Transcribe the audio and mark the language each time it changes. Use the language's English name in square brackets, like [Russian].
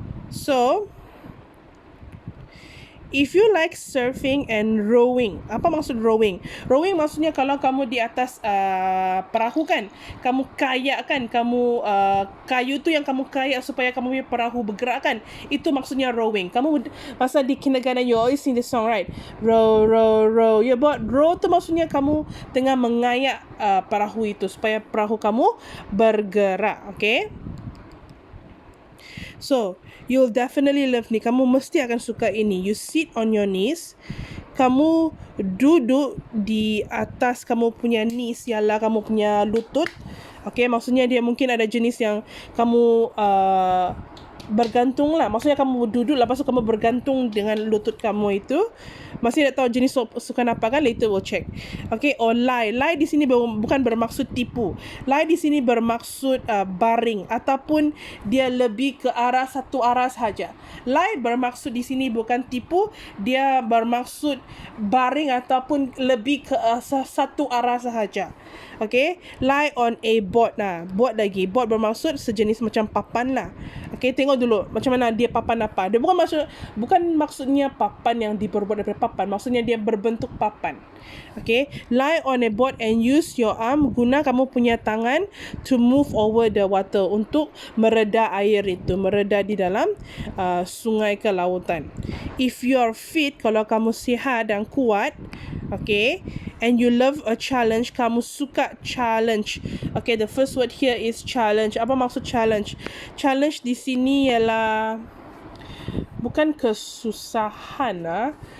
[English] So, if you like surfing and rowing. [Malay] Apa maksud rowing? Rowing maksudnya kalau kamu di atas perahu kan, kamu kayak kan, kamu kayu tu yang kamu kayak supaya kamu punya perahu bergerak kan. Itu maksudnya rowing. Kamu masa di [English] kindergarten you always sing this song, right? [Malay] Row, row, row. Ya, buat row tu maksudnya kamu tengah mengayak perahu itu supaya perahu kamu bergerak, okay? [English] So, you'll definitely love ni. [Malay] Kamu mesti akan suka ini. [English] You sit on your knees. [Malay] Kamu duduk di atas kamu punya knees, ialah kamu punya lutut. Okay, maksudnya dia mungkin ada jenis yang kamu bergantung lah. Maksudnya kamu duduk, lepas tu kamu bergantung dengan lutut kamu itu. Masih tak tahu jenis sukan apa kan? [English] Later we'll check. Okay, or lie. [Malay] Lie di sini bukan bermaksud tipu. Lie di sini bermaksud baring ataupun dia lebih ke arah satu arah sahaja. Lie bermaksud di sini bukan tipu, dia bermaksud baring ataupun lebih ke satu arah sahaja. Okay, lie on a board. Nah, board lagi. Board bermaksud sejenis macam papan lah. Okay, tengok dulu macam mana dia papan apa. Dia bukan maksudnya papan yang diperbuat daripada papan. Maksudnya dia berbentuk papan. [English] Okay, lie on a board and use your arm. [Malay] Guna kamu punya tangan [English] to move over the water, [Malay] untuk mereda air itu, mereda di dalam sungai ke lautan. [English] If you are fit, [Malay] kalau kamu sihat dan kuat, [English] okay, and you love a challenge, [Malay] kamu suka challenge. [English] Okay, the first word here is challenge. [Malay] Apa maksud challenge? Challenge di sini ialah bukan kesusahan lah.